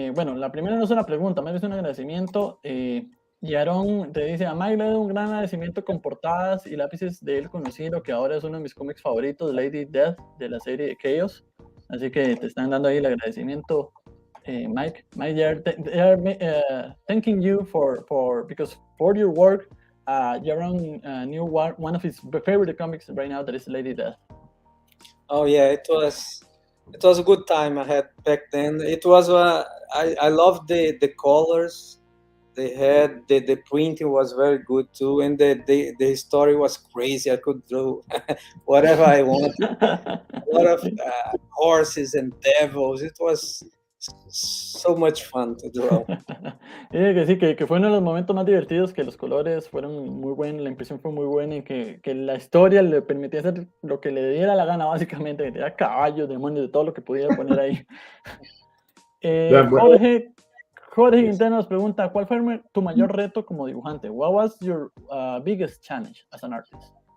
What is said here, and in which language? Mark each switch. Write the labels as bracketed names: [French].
[Spanish] Bueno, la primera no es una pregunta, más es un agradecimiento. Y Aaron te dice, a Mike le doy un gran agradecimiento con portadas y lápices de él conocido, que ahora es uno de mis cómics favoritos, Lady Death, de la serie de Chaos. Así que te están dando ahí el agradecimiento, Mike. [English] Mike, they are thanking you because for your work, Aaron knew one of his favorite comics right now, that is Lady Death. Oh yeah, it was a good time I had back then. It was I loved the colors they had. The printing was very good too, and the story was crazy. I could draw whatever I wanted. A lot of horses and devils. It was so much fun to draw. [Spanish] Que sí, que fue uno de los momentos más divertidos, que los colores fueron muy buenos, la impresión fue muy buena, y que la historia le permitía hacer lo que le diera la gana, básicamente, que tenía caballos, demonios, de todo lo que pudiera poner ahí. Jorge Quintana nos pregunta, ¿cuál fue tu mayor reto como dibujante? [English] What was your biggest challenge as an artist?